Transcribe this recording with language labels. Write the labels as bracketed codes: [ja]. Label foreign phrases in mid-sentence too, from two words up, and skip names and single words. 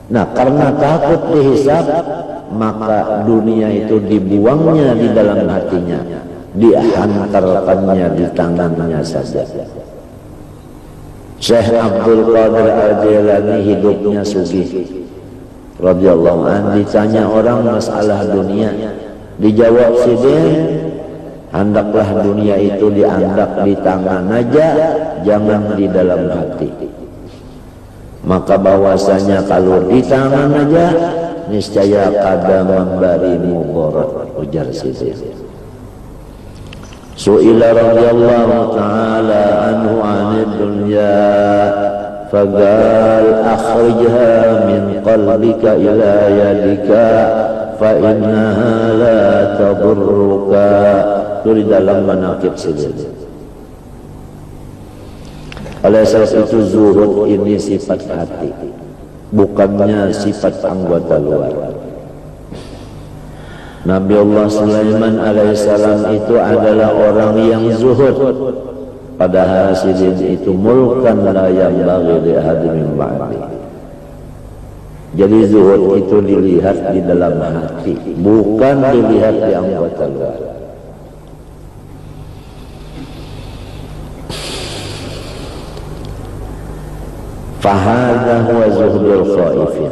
[bjn] Nah, karena takut dihisab, maka dunia itu dibuangnya di dalam hatinya, dihantarkannya di tangannya saja. Syekh Abdul Qadir Al-Jilani hidupnya sugih [ar] رضي الله عنه, [bjn] ditanya orang masalah dunia, dijawab sidin, hendaklah dunia itu diandak di tangan aja, jangan di dalam hati. Maka bahwasanya kalau di tangan aja, niscaya kada memberi mudarat, ujar sidin. [ar] سئل رضي الله تعالى عنه عن الدنيا فقال أخرجها من قلبك إلى يدك فإنها لا تضرك. [bjn] Itu di dalam manaqib sidin. Oleh sebab itu zuhud ini sifat hati, bukannya sifat anggota luar. Nabi Allah Sulaiman alaihissalam itu adalah orang yang zuhud, padahal sidin itu [ar] ملكا لا ينبغي لأحد من بعدي. [bjn] Jadi zuhud itu dilihat di dalam hati, bukan dilihat di anggota luar. [ar] فهذا هو زهد الخائفين.